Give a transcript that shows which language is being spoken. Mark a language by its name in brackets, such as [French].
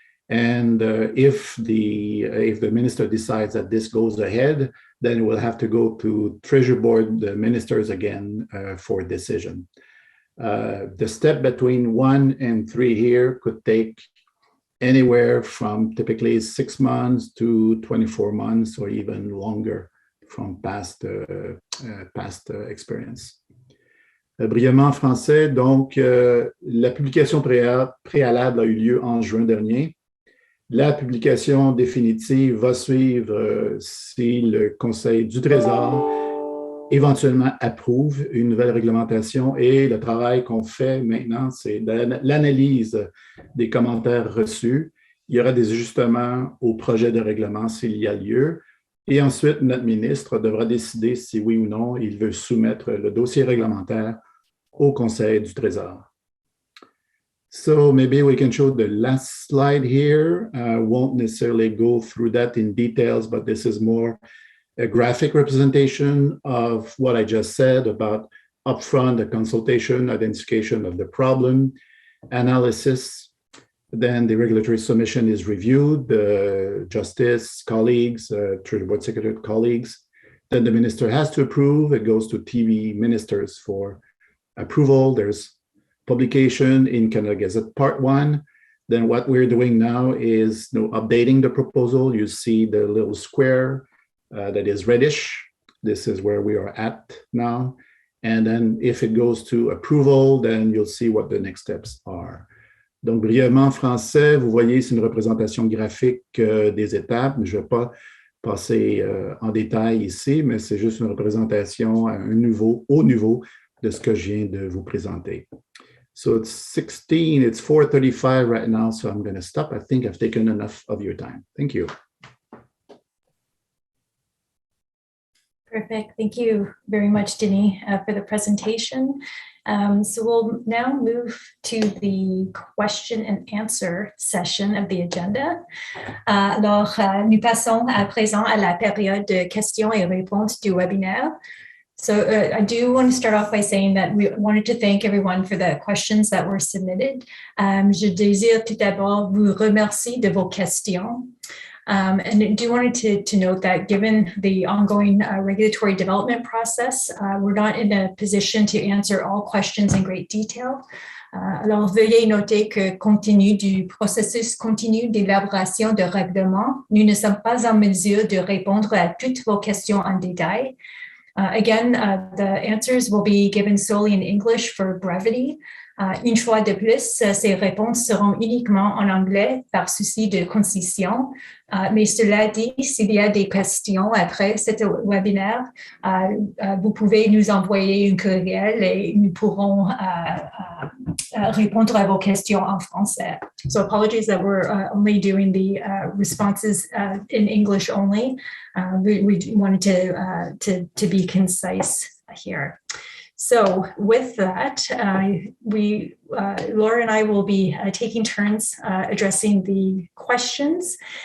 [English] And if the minister decides that this goes ahead, then we'll have to go to Treasury Board, the ministers again for decision. The step between 1 and 3 here could take anywhere from typically 6 months to 24 months or even longer from past experience. [French] Brièvement en français, donc la publication préalable a eu lieu en juin dernier. La publication définitive va suivre si le Conseil du Trésor éventuellement approuve une nouvelle réglementation, et le travail qu'on fait maintenant, c'est l'analyse des commentaires reçus. Il y aura des ajustements au projet de règlement s'il y a lieu, et ensuite notre ministre devra décider si oui ou non il veut soumettre le dossier réglementaire au Conseil du Trésor. [English] So maybe we can show the last slide here. Won't necessarily go through that in details, but this is more a graphic representation of what I just said about upfront, the consultation, identification of the problem, analysis. Then the regulatory submission is reviewed, the justice colleagues, Treasury Board Secretary colleagues. Then the minister has to approve. It goes to TV ministers for approval. There's publication in Canada Gazette Part 1. Then what we're doing now is updating the proposal. You see the little square that is reddish. This is where we are at now. And then if it goes to approval, then you'll see what the next steps are. [French] Donc, brièvement en français, vous voyez, c'est une représentation graphique des étapes. Je ne vais pas passer en détail ici, mais c'est juste une représentation à au niveau de ce que je viens de vous présenter. [English] So it's 4:35 right now, so I'm going to stop. I think I've taken enough of your time. Thank you. Perfect. Thank you very much, Denis, for the presentation. So we'll now move to the question and answer session of the agenda. [French] Alors, nous passons à présent à la période de questions et réponses du webinaire. [English] So I do want to start off by saying that we wanted to thank everyone for the questions that were submitted. [French] Je désire tout d'abord vous remercier de vos questions. [English] And I do wanted to note that given the ongoing regulatory development process, we're not in a position to answer all questions in great detail. [French] Alors, veuillez noter que compte tenu du processus continu d'élaboration de règlement, nous ne sommes pas en mesure de répondre à toutes vos questions en détail. [English] Again, the answers will be given solely in English for brevity. [French] Une fois de plus, ces réponses seront uniquement en anglais par souci de concision. Mais cela dit, s'il y a des questions après cet webinaire, vous pouvez nous envoyer un courriel et nous pourrons répondre à vos questions en français. [English] So apologies that we're only doing the responses in English only. We wanted to be concise here. So with that, Laura and I will be taking turns addressing the questions.